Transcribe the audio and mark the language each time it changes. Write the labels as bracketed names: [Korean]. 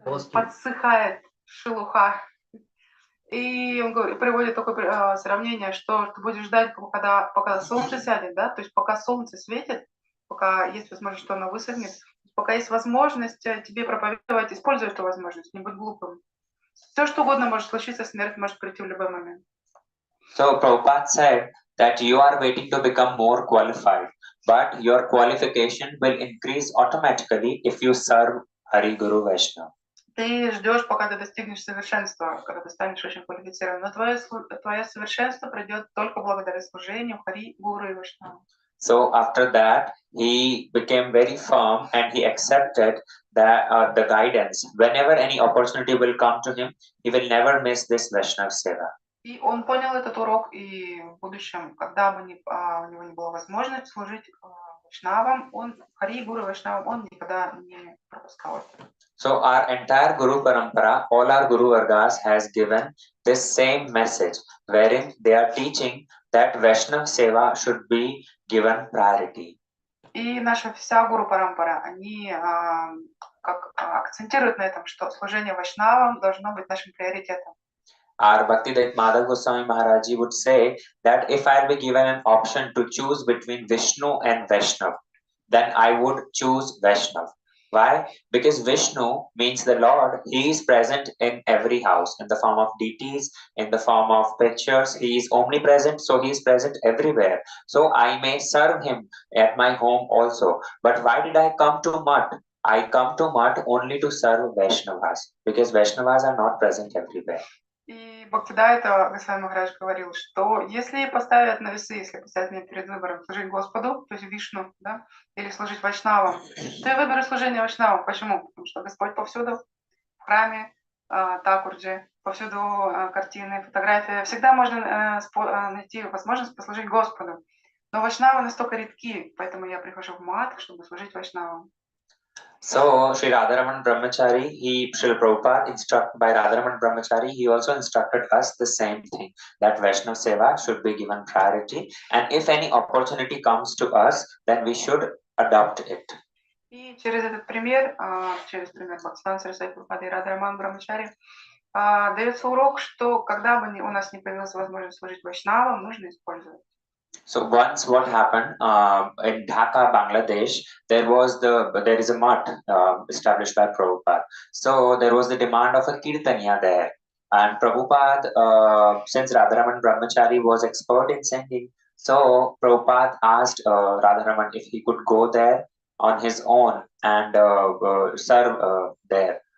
[Russian] Подсыхает шелуха. И он приводит такое сравнение, что ты будешь ждать, пока солнце сядет, да, то есть пока солнце светит, пока есть возможность, что оно высохнет, пока есть возможность тебе проповедовать, используй эту возможность, не будь глупым. Все, что угодно может случиться, смерть может прийти в любой момент. [English] So Prabhupada said that you are waiting to become more qualified, but your qualification will increase automatically if you serve Hari Guru Vaishnav. [Russian] Ты ждешь, пока ты достигнешь совершенства, когда ты станешь очень квалифицированным, но твое совершенство придет только благодаря служению Хари, Гуру и Вайшнаву. [English] So after that, he became very firm and he accepted that the guidance. Whenever any opportunity will come to him, he will never miss this Vaishnav Seva. [Russian] И он понял этот урок, и в будущем, когда бы у него не была возможность служить вайшнавам, Хари Гуру Вайшнавам, он никогда не пропускал это. [English] So our entire Guru Parampara, all our Guru Vargas has given this same message, wherein they are teaching that Vaishnav Seva should be given priority. [Russian] И наша вся Гуру Парампара, они акцентируют на этом, что служение вайшнавам должно быть нашим приоритетом. [English] Our Bhaktivedanta Madhav Goswami Maharaj Ji would say that if I'll be given an option to choose between Vishnu and Vaishnav, then I would choose Vaishnav. Why? Because Vishnu means the Lord. He is present in every house, in the form of deities, in the form of pictures. He is omnipresent, so he is present everywhere. So I may serve him at my home also. But why did I come to Mat? I come to Mat only to serve Vaishnavas, because Vaishnavas are not present everywhere. [Russian] И Бхактидайта Госвами Махарадж говорил, что если поставят на весы, если поставят меня перед выбором служить Господу, то есть Вишну, да, или служить вайшнавам, то я выберу служение вайшнавам. Почему? Потому что Господь повсюду, в храме, Такурджи, повсюду картины, фотографии. Всегда можно найти возможность послужить Господу. Но вайшнавы настолько редки, поэтому я прихожу в Мат, чтобы служить вайшнавам. [English] So, Sri Radharaman Brahmachari, Srila Prabhupada, instructed by Radharaman Brahmachari, he also instructed us the same thing, that Vaishnav Seva should be given priority, and if any opportunity comes to us, then we should adopt it. [Russian] И через этот пример, через пример Бхактисиданта Сарасвати Прабхупады и Радхараман Брахмачари, дается урок, что когда бы у нас не появилась возможность служить вайшнавам, нужно использовать. [English] So once what happened in Dhaka, Bangladesh, there is a mutt established by Prabhupada. So there was the demand of a kirtaniya there, and Prabhupada, since Radharaman Brahmachari was expert in singing, so Prabhupada asked Radharaman if he could go there on his own and serve there.